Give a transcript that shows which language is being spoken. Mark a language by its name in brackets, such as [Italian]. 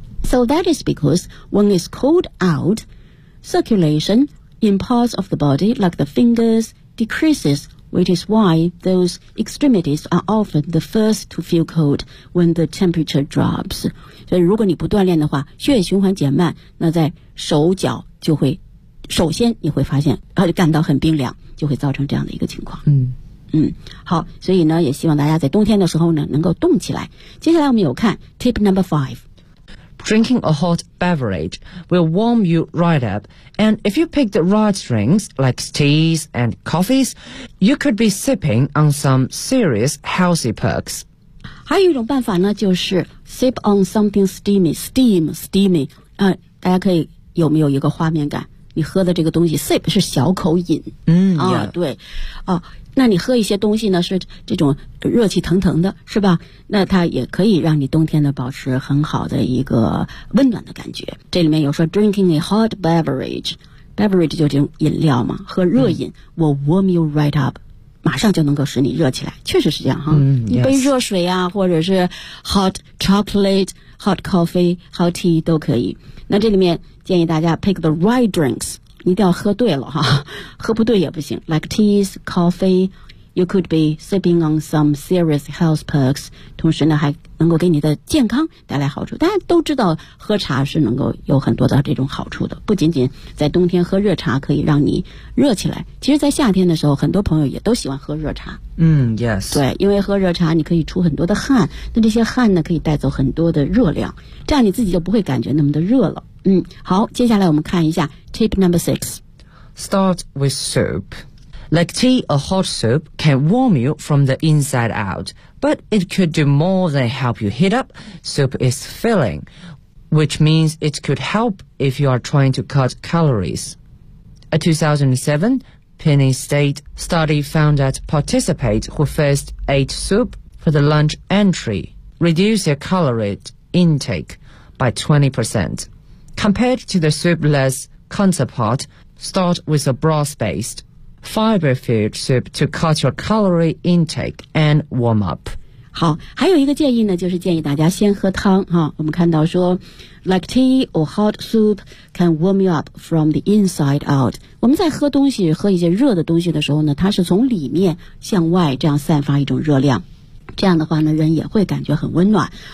[English] So that is because when it's cold out, circulation in parts of the body like the fingers decreases. Which is why those extremities are often the first to feel cold when the temperature drops. [Chinese] 所以如果你不锻炼的话，血液循环减慢，那在手脚就会，首先你会发现，感到很冰凉，就会造成这样的一个情况。好，所以呢，也希望大家在冬天的时候呢，能够动起来。接下来我们有看 tip number five. [English] Drinking a hot beverage will warm you right up. And if you pick the right drinks, like teas and coffees, you could be sipping on some serious healthy perks. [Chinese] 还有一种办法呢，就是 [English] sip on something steamy, steamy. [Chinese] 大家可以有没有一个画面感？你喝的这个东西 ，sip 是小口饮。对。那你喝一些东西呢，是这种热气腾腾的，是吧？那它也可以让你冬天的保持很好的一个温暖的感觉。这里面有说 [English] drinking a hot beverage， [Chinese] beverage 就这种饮料嘛，喝热饮、 [English] will warm you right up， [Chinese] 马上就能够使你热起来，确实是这样哈。一杯热水啊，或者是 hot chocolate、hot coffee、hot tea 都可以。那这里面建议大家 [English] pick the right drinks。 [Chinese] 一定要喝对了哈，喝不对也不行。 [English] Like teas, coffee, you could be sipping on some serious health perks. [Chinese] 同时呢，还能够给你的健康带来好处。大家都知道，喝茶是能够有很多的这种好处的，不仅仅在冬天喝热茶可以让你热起来。其实，在夏天的时候，很多朋友也都喜欢喝热茶。对，因为喝热茶你可以出很多的汗，那这些汗呢可以带走很多的热量，这样你自己就不会感觉那么的热了。好，接下来我们看一下 tip number six. [English] Start with soup. Like tea, a hot soup can warm you from the inside out, but it could do more than help you heat up. Soup is filling, which means it could help if you are trying to cut calories. A 2007 Penn State study found that participants who first ate soup for the lunch entry reduced their calorie intake by 20%. Compared to the soupless counterpart, start with a broth-based fiber-filled soup to cut your calorie intake and warm up. [Chinese] 好，还有一个建议呢，就是建议大家先喝汤哈。我们看到说 [English] ，like tea or hot soup can warm you up from the inside out. [Chinese] 我们在喝东西，喝一些热的东西的时候呢，它是从里面向外这样散发一种热量。这样的话呢，人也会感觉很温暖。